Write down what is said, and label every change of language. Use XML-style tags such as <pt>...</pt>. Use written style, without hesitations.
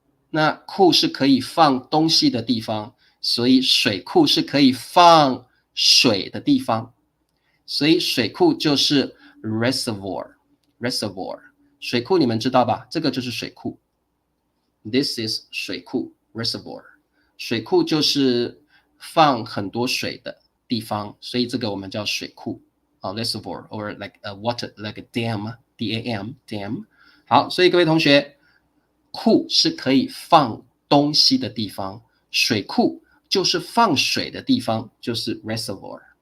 <zh>那库是可以放东西的地方，所以水库是可以放水的地方，所以水库就是 reservoir。水库你们知道吧？这个就是水库。</zh> <en>This is 水库 reservoir。</en> <zh>水库就是放很多水的地方，所以这个我们叫水库reservoir</zh> <en>or like a water like a dam。</en> <zh>好，所以各位同学，库是可以放东西的地方，水库就是放水的地方，就是 reservoir。</zh>